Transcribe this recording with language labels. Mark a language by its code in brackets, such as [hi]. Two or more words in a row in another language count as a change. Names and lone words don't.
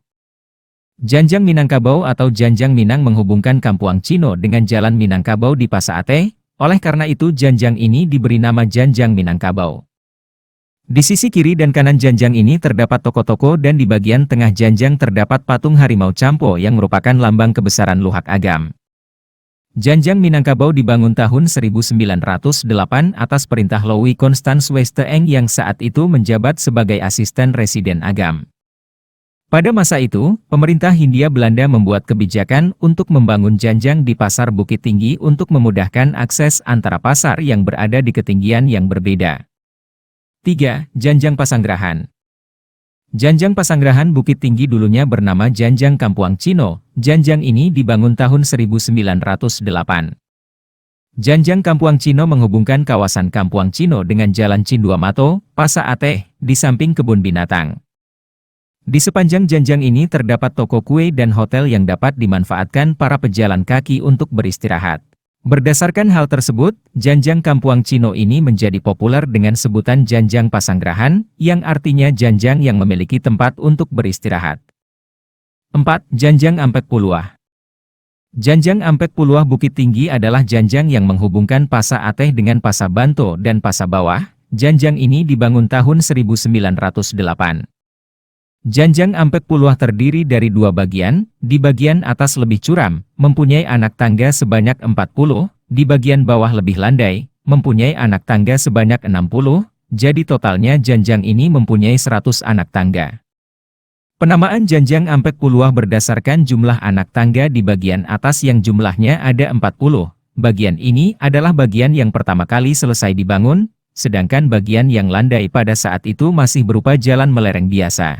[id] Janjang Minangkabau atau Janjang Minang menghubungkan Kampuang Cino dengan Jalan Minangkabau di Pasa Ateh, oleh karena itu Janjang ini diberi nama Janjang Minangkabau. Di sisi kiri dan kanan Janjang ini terdapat toko-toko dan di bagian tengah Janjang terdapat patung Harimau Campo yang merupakan lambang kebesaran Luhak Agam. Janjang Minangkabau dibangun tahun 1908 atas perintah Louis Constance Westeeng yang saat itu menjabat sebagai asisten residen Agam. Pada masa itu, pemerintah Hindia Belanda membuat kebijakan untuk membangun janjang di Pasar Bukit Tinggi untuk memudahkan akses antara pasar yang berada di ketinggian yang berbeda. 3. Janjang Pasanggerahan. Janjang Pasanggerahan Bukit Tinggi dulunya bernama Janjang Kampuang Cino. Janjang ini dibangun tahun 1908. Janjang Kampuang Cino menghubungkan kawasan Kampuang Cino dengan Jalan Cinduamato, Pasa Ateh, di samping kebun binatang. Di sepanjang janjang ini terdapat toko kue dan hotel yang dapat dimanfaatkan para pejalan kaki untuk beristirahat. Berdasarkan hal tersebut, Janjang Kampuang Cino ini menjadi populer dengan sebutan Janjang Pasanggerahan, yang artinya janjang yang memiliki tempat untuk beristirahat. 4. Janjang Ampek Puluah. Janjang Ampek Puluah Bukit Tinggi adalah janjang yang menghubungkan Pasa Ateh dengan Pasa Banto dan Pasa Bawah. Janjang ini dibangun tahun 1908. Janjang Ampek Puluah terdiri dari dua bagian, di bagian atas lebih curam, mempunyai anak tangga sebanyak 40, di bagian bawah lebih landai, mempunyai anak tangga sebanyak 60, jadi totalnya janjang ini mempunyai 100 anak tangga. Penamaan Janjang Ampek Puluah berdasarkan jumlah anak tangga di bagian atas yang jumlahnya ada 40, bagian ini adalah bagian yang pertama kali selesai dibangun, sedangkan bagian yang landai pada saat itu masih berupa jalan melereng biasa.